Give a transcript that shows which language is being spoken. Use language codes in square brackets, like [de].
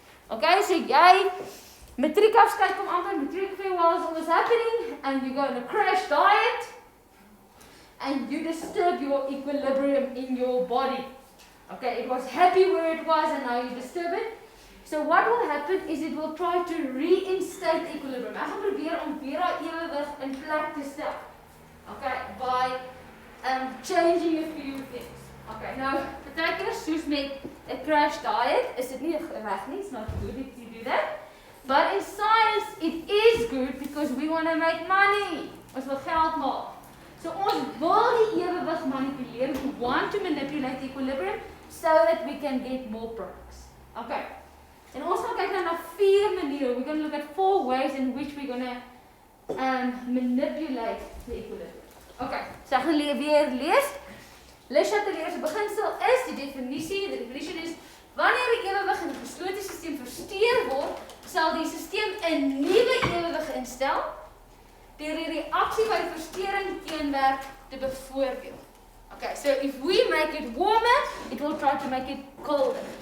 [en] Okay, so [af] jy matriek afskeid kom amper, [en] matriek farewell is almost happening, and you go on a crash diet, and you disturb your equilibrium in your body. Okay, it was happy where it was, and now you disturb it. So what will happen is it will try to reinstate equilibrium. [af] Ek gaan probeer om weer daai ewewig in plek te stel. [en] Okay, by changing a few things. [af] Okay, now, partykeer soos met 'n crash diet, is dit nie reg nie, [en] it's not good if you do that. But in science, it is good because we want to make money. [af] Ons wil geld maak. So ons wil die ewewig manipuleer. [en] We want to manipulate equilibrium so that we can get more products. Okay. [af] En ons gaan kyk nou na 4 maniere. [en] We're going to look at 4 ways in which we're going to manipulate the equilibrium. [af] Okay. So ek gaan weer lees. Le Chatelier se beginsel is die definisie. [en] The definition is [af] wanneer 'n ewewig in 'n geslote stelsel versteur word, sal die stelsel 'n nuwe ewewig instel deur die reaksie by die versteuring teenwerk te bevoordeel. [en] Okay, so if we make it warmer, it will try to make it colder.